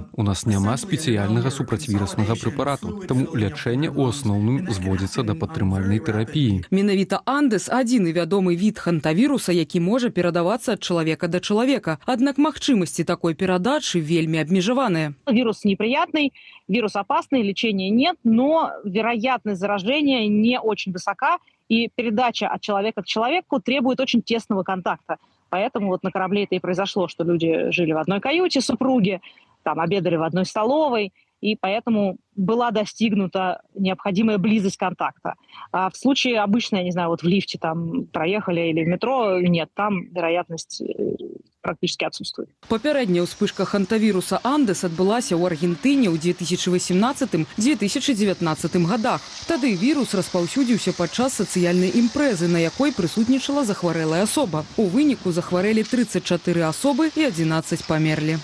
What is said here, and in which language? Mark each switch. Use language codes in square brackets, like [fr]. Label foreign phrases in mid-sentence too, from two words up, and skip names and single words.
[be] У нас няма спецыяльнага супрацьвіруснага прэпарату, таму лячэнне ў асноўным зводзіцца да падтрымальнай тэрапіі. Менавіта Андес – адзіны вядомы від хантавіруса, які можа перадавацца ад чалавека да чалавека. Аднак магчымасці такой перадачы вельмі абмежаваныя. [ru] Вирус неприятный, вирус опасный, лечения нет, но вероятность заражения не очень высока, и передача от человека к человеку требует очень тесного контакта. Поэтому вот на корабле это и произошло, что люди жили в одной каюте, супруги, там обедали в одной столовой, и поэтому была достигнута необходимая близость контакта. А в случае обычно, я не знаю, вот в лифте там проехали или в метро, нет, там вероятность практически отсутствует. [be] Папярэдняя ўспышка хантавіруса Андес адбылася ў Аргентыне ў 2018-2019 годах. Тады вірус распаўсюдзіўся падчас сацыяльнай імпрэзы, на якой прысутнічала захварэлая асоба. У выніку захварэлі 34 асобы і 11 памерлі.